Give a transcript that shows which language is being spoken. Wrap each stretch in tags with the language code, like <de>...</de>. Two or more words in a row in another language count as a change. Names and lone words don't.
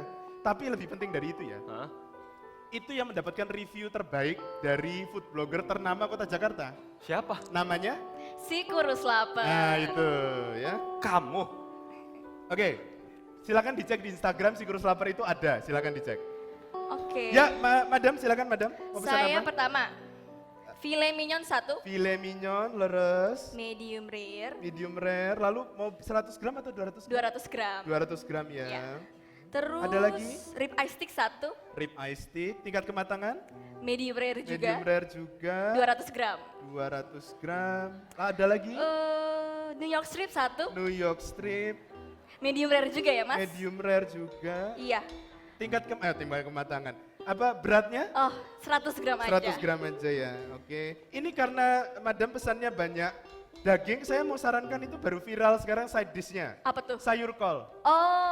<id>Tapi lebih penting dari itu ya. Itu yang mendapatkan review terbaik dari food blogger ternama Kota Jakarta. Siapa? Namanya? Si Kurus Lapar. Nah itu ya. Kamu? Oke, silakan dicek di Instagram si Kurus Lapar itu ada, silakan dicek. Oke. Ya, Madam, silakan Madam. Mau pesan Saya apa? pertama, filet mignon 1. Filet mignon, leres.</id> <en>Medium rare. Medium rare,</en> <id>lalu mau 100 gram atau 200 gram? 200 gram. 200 gram ya. Ya. Terus Ada lagi?</id> <en>rib eye stick 1. Rib eye stick,</en> <id>tingkat kematangan?</id> <en>Medium rare juga. Medium rare juga.</en> <id>200 gram. 200 gram. Ada lagi?</id> <en>New York strip 1. New York strip. Medium rare</en> <id>juga ya, Mas?</id> <en>Medium rare juga.</en> <id>Iya. Tingkat kematangan. Apa beratnya? Oh, 100 gram aja. 100 gram aja ya, oke. Ini karena Madam pesannya banyak daging, saya mau sarankan itu baru viral sekarang</id> <en>side dish-nya.</en> <id>Apa tuh? Sayur kol. Oh,</id>